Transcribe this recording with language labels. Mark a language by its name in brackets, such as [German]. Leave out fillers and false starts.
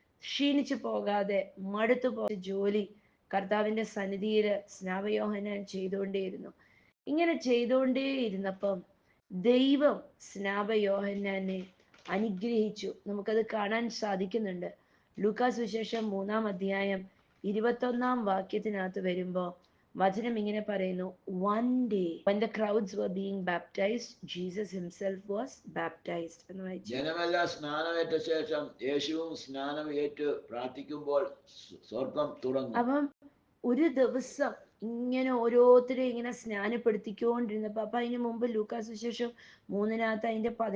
[Malayalam] ക്ഷീണിച്ചു പോകാതെ മടുത്തു പോയ ജോലി കർത്താവിന്റെ സന്നിധിയിൽ സ്നാപയോഹന്നാൻ ചെയ്തുകൊണ്ടേയിരുന്നു. ഇങ്ങനെ ചെയ്തുകൊണ്ടേയിരുന്നപ്പം ദൈവം സ്നാപയോഹന്നാനെ അനുഗ്രഹിച്ചു. നമുക്കത് കാണാൻ സാധിക്കുന്നുണ്ട്. ലൂക്കാ സുവിശേഷം 3-ാം അധ്യായം 21-ാം വാക്യത്തിനകത്ത് വരുമ്പോ വചനം ഇങ്ങനെ പറയുന്നു. [English] One day when the crowds were being baptized, Jesus himself was baptized. [Malayalam] ജനമെല്ലാം സ്നാനമേറ്റ ശേഷം യേശുവും സ്നാനം ഏറ്റു പ്രാർത്ഥിക്കുമ്പോൾ സ്വർഗം തുറന്നു. അപ്പം ഒരു ദിവസം ഇങ്ങനെ ഓരോരുത്തരെ ഇങ്ങനെ സ്നാനപ്പെടുത്തിക്കൊണ്ടിരുന്നപ്പോ, അപ്പൊ അതിന് മുമ്പ് ലൂക്കാ സുവിശേഷം 3-നകത്ത് അതിന്റെ